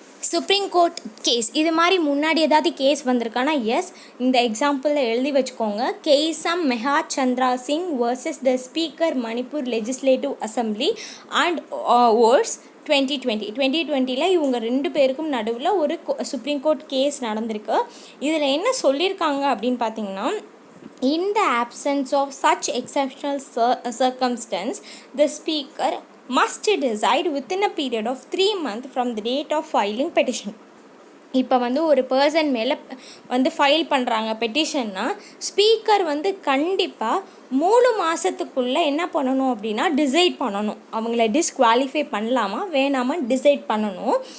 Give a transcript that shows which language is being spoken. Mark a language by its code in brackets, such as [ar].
[ta] Supreme court case இது மாதிரி முன்னாடி ஏதாவது கேஸ் வந்திருக்கானா? எஸ், இந்த எக்ஸாம்பிளில் எழுதி வச்சுக்கோங்க. கேசம் mega Chandra Singh versus the speaker Manipur legislative assembly and ores 2020 இவங்க 2 பேருக்கும் நடுவில் ஒரு சுப்ரீம் கோர்ட் கேஸ் நடந்திருக்கு. இதில் என்ன சொல்லியிருக்காங்க அப்படின்னு பார்த்தீங்கன்னா, [en] in the absence of such exceptional circumstance, the speaker must decide within a period of 3 months from the date of filing petition. [ta] இப்போ வந்து ஒரு பர்சன் மேலே வந்து ஃபைல் பண்ணுறாங்க பெட்டிஷன்னா, ஸ்பீக்கர் வந்து கண்டிப்பாக 3 மாதத்துக்குள்ளே என்ன பண்ணணும் அப்படின்னா டிசைட் பண்ணணும், அவங்கள டிஸ்குவாலிஃபை பண்ணலாமா வேணாமா டிசைட் பண்ணணும்.